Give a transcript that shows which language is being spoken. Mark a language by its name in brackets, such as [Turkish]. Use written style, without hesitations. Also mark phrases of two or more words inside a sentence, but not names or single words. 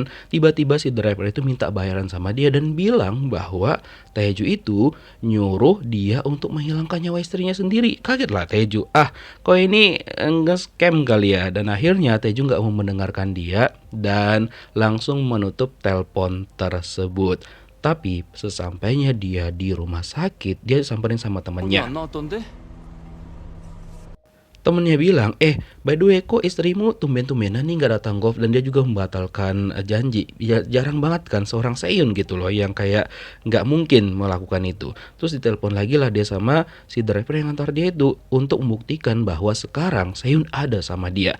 [Indonesian] Tiba-tiba si driver itu minta bayaran sama dia dan bilang bahwa Taeju itu nyuruh dia untuk menghilangkan nyawa istrinya sendiri. Kaget lah Taeju, kok ini nge-scam kali ya. Dan akhirnya Taeju nggak mau mendengarkan dia dan langsung menutup telepon tersebut. Tapi sesampainya dia di rumah sakit, dia disamperin sama temannya. [Korean] 안 나왔던데? [Indonesian] Temennya bilang, [English] by the way [Indonesian] kok istrimu tumben-tumbenan nih gak datang golf, dan dia juga membatalkan janji. Ya jarang banget kan seorang Sehyun gitu loh yang kayak gak mungkin melakukan itu. Terus ditelepon lagi lah dia sama si driver yang ngantar dia itu untuk membuktikan bahwa sekarang Sehyun ada sama dia.